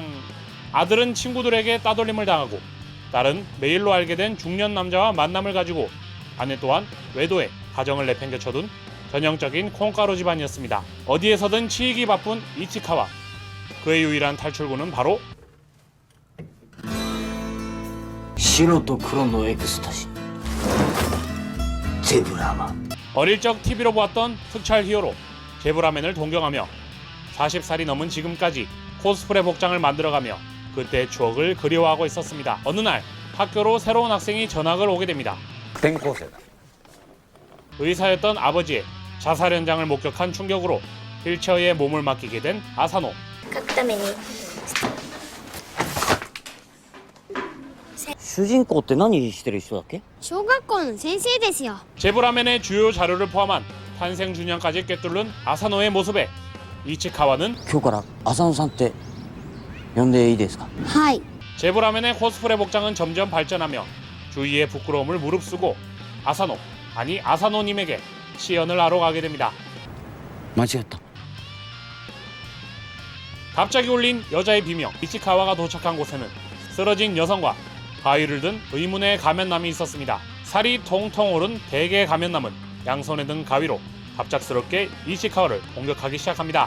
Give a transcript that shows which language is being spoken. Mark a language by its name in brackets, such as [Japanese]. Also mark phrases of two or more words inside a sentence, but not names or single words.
[Korean] 아들은 친구들에게 따돌림을 당하고 딸은 메일로 알게 된 중년 남자와 만남을 가지고 아내 또한 외도에 가정을 내팽개쳐둔 전형적인 콩가루 집안이었습니다. 어디에서든 치이기 바쁜 이치카와 그의 유일한 탈출구는 바로 [Japanese] 白と黒のエクスタシーゼブラマン [Korean] 어릴 적 TV로 보았던 특촬 히어로 제브라맨을 동경하며 40살이 넘은 지금까지 코스프레 복장을 만들어가며 그때의 추억을 그리워하고 있었습니다. 어느 날 학교로 새로운 학생이 전학을 오게 됩니다. [Japanese] 転校生だ [Korean] 의사였던 아버지의 자살 현장을 목격한 충격으로 휠체어에 몸을 맡기게 된 아사노. [Japanese] 書くために主人公って何してる人だっけ？小学校の先生ですよ。 [Korean] 제브라맨의 주요 자료를 포함한 탄생 주년까지 꿰뚫는 아사노의 모습에 이치카와는 [Japanese] 今日から浅野さんって呼んでいいですか？はい。 [Korean] 제브라맨의 코스프레 복장은 점점 발전하며 주위의 부끄러움을 무릅쓰고 아사노님에게 시연을 하러 가게 됩니다. [Japanese] 間違った。 [Korean] 갑자기 울린 여자의 비명. 이치카와가 도착한 곳에는 쓰러진 여성과 가위를 든 의문의 가면남이 있었습니다. 살이 통통 오른 대개 가면남은 양손에 든 가위로 갑작스럽게 이치카와를 공격하기 시작합니다.